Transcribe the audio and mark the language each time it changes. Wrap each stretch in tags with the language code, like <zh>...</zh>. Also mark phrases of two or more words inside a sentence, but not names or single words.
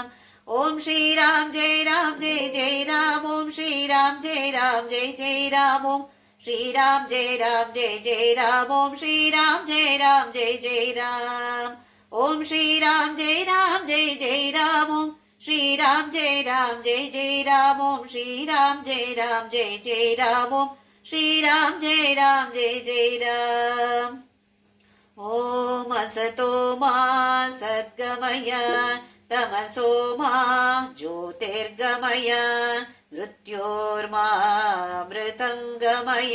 <sa>ఓం శ్రీరామ్ జయ రామ్ జయ జయ రామ్. ఓం శ్రీరామ్ జయ రామ్ జయ జయ రామ్. ఓం శ్రీరామ్ జయ రామ్ జయ జయ రామ్. ఓం శ్రీరామ్ జయ రామ్ జయ జయ రామ్. ఓం శ్రీరామ్ జయ రామ్ జయ జయ రామ్. ఓం श्रीराम जय जय राम ओम श्रीराम जय जय राम ओम श्रीराम जय जय राम। ॐ असतो मा सद्गमय तमसो मा ज्योतिर्गमय मृत्योर्मामृतं गमय।</sa>